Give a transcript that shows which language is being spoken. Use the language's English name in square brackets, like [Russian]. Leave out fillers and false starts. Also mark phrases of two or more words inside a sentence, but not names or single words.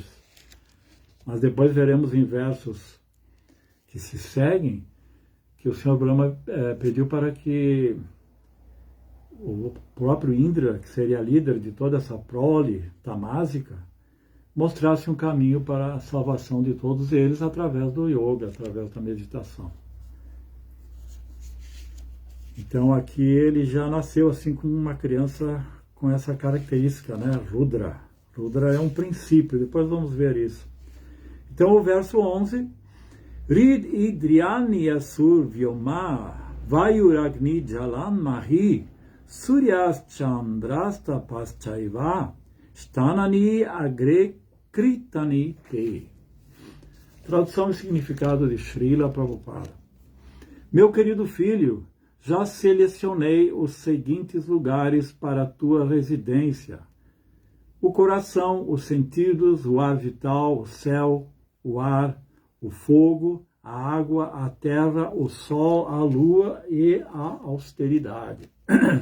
[Portuguese] Mas depois veremos em versos que se seguem que o Senhor Brahma pediu para que o próprio Indra, que seria líder de toda essa prole tamásica, mostrasse um caminho para a salvação de todos eles através do yoga, através da meditação. Então aqui ele já nasceu assim como uma criança com essa característica, né? Rudra. Rudra é um princípio, depois vamos ver isso. Então o verso 11, [Sanskrit] हृद् इन्द्रियाणि असुर् व्योम वायुरग्निर् जलं मही सूर्यश् चन्द्रस्तपश् चैव स्थानानि अग्रे कृतानि ते. [Portuguese] Tradução e significado de Srila Prabhupada. Meu querido filho, já selecionei os seguintes lugares para a tua residência: o coração, os sentidos, o ar vital, o céu, o ar, o fogo, a água, a terra, o sol, a lua e a austeridade.